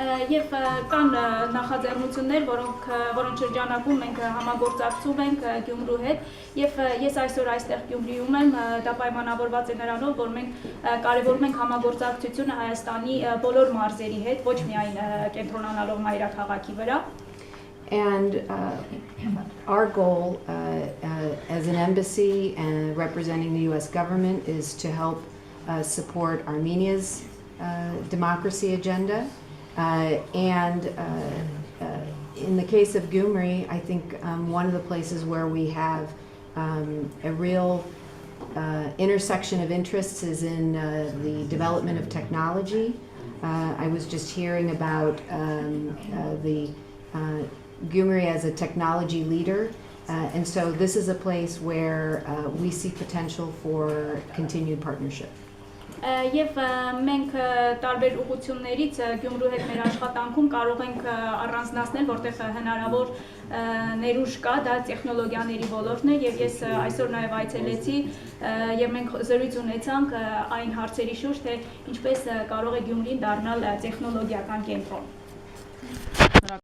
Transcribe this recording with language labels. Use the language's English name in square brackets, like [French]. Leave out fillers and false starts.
[Armenian] Եվ կան նախաձեռնություններ, որոնց շրջանակում մենք համագործակցում ենք Գյումրու հետ եւ ես այսօր այստեղ Գյումրիում եմ, դա պայմանավորված է նրանով, որ մենք կարևորում ենք համագործակցությունը Հայաստանի բոլոր մարզերի հետ, ոչ միայն կենտրոնանալով մայրաքաղաքի վրա։ [English] And our goal as an embassy and representing the U.S. government is to help support Armenia's democracy agenda. And in the case of Gyumri, I think one of the places where we have a real intersection of interests is in the development of technology. I was just hearing about the Gyumri as a technology leader, and so this is a place where we see potential for continued partnership. [Armenian] Եվ մենք տարբեր ուղղություններից Գյումրու հետ մեր աշխատանքում կարող ենք առանձնացնել, որտեղ հնարավոր ներուժ կա, դա տեխնոլոգիաների ոլորտն է, եւ ես այսօր նաեւ այցելեցի եւ մենք զրույց ունեցանք այն հարցերի շուրջ, թե ինչպես կարող է Գյումրին դառնալ տեխնոլոգիական կենտրոն։